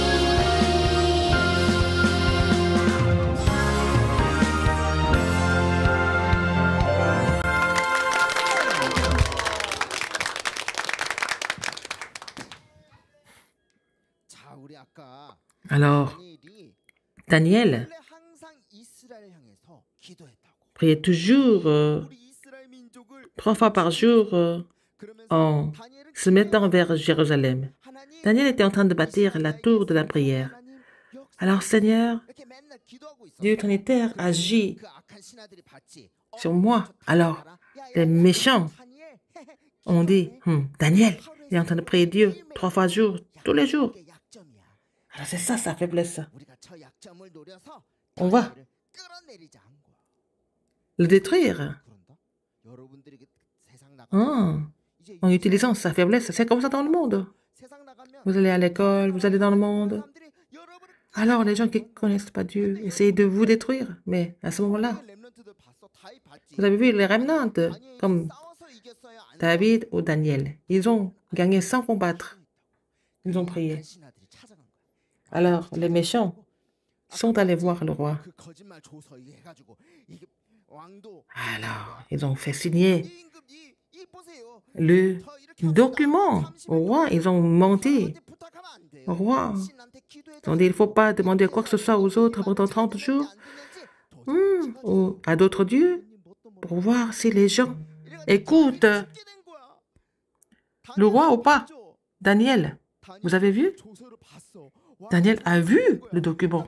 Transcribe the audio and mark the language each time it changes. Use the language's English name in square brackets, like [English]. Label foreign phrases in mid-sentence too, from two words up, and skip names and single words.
[Korean] 자, 우리 아까 [French] Alors, [Korean] 다니엘이 [French] Daniel [Korean] 원래 항상 이스라엘 향해서 기도했다고. [French] priait toujours [Korean] 우리 이스라엘 민족을 [French] 3 fois par jour [Korean] 그러면서 [French] en [Korean] 다니엘은 [French] se mettant vers Jérusalem. [Korean] 하나님, [French] Daniel était en train de bâtir la tour de la prière. [Korean] 하나님, 역사 [French] Alors, Seigneur, [Korean] 이렇게 맨날 기도하고 있었어. [French] Dieu trinitaire agit [Korean] 그 악한 신하들이 봤지. [French] sur moi. Alors, [Korean] 야, 야, [French] les [Korean] 야, [French] méchants [Korean] 다니엘, [French] ont dit, Daniel, il est en train de prier Dieu 3 fois par jour, tous les jours. [Korean] 이게 약점이야. [French] Alors, c'est ça sa faiblesse. [Korean] 우리가 저 약점을 노려서 [French] On va [Korean] 다니엘을 끌어내리자 한 거야. [French] le détruire [Korean] 그런다. 여러분들이 세상 나가 이제 [French] en utilisant sa faiblesse. C'est comme ça dans le monde. [Korean] 세상 나가면 [French] Vous allez à l'école, vous allez dans le monde. [Korean] 사람들이 여러분을 [French] Alors, les gens qui ne connaissent pas Dieu essayent de vous détruire. Mais à ce moment-là, [Korean] 렘넌트들 봤어. 다이 봤지. [French] vous avez vu les remnants, [Korean] 다니엘이 [French] comme [Korean] 싸워서 이겼어야 안 [French] David ou Daniel. Ils ont gagné sans combattre. Ils ont prié. [Korean] 약한 신하들이 찾아간 거야. [French] Alors, les méchants sont allés voir le roi. [Korean] 그 거짓말 조서에 해가지고 이게 왕도 [French] Alors, ils ont fait signer [Korean] 이 임금 이 보세요. [French] le [Korean] 저 이렇게 합시다. [French] document au roi. Ils ont menti [Korean] 사람한테 부탁하면 안 돼요. [French] au roi. [Korean] 신한테 기도해줘. [French] Ils ont dit, il ne faut pas demander quoi que ce soit aux autres pendant 30 jours ou à d'autres dieux pour voir si les gens écoutent le roi ou pas. Daniel, vous avez vu? Daniel a vu le document.